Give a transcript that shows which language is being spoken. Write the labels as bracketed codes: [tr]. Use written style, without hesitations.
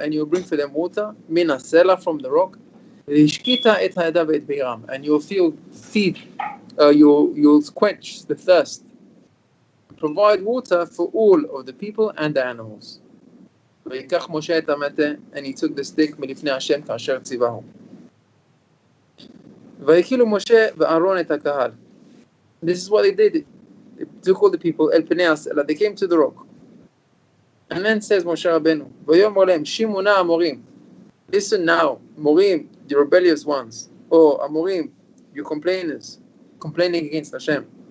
[en] And you will bring for them water. [he] Min ha'selah, [en] from the rock. And you'll you'll quench the thirst. Provide water for all of the people and the animals. And he took the stick [he] מלפני השם כאשר ציווהו. ויקילו משה ואהרון את הקהל. [en] This is what they did. They took all the people [he] אל פני הסלע. [en] They came to the rock. And then says Moshe Rabbeinu, [he] ויאמר להם שמעו נא המורים. [en] Listen now, Morim, the rebellious ones, or Amorim, you complainers, complaining against Hashem.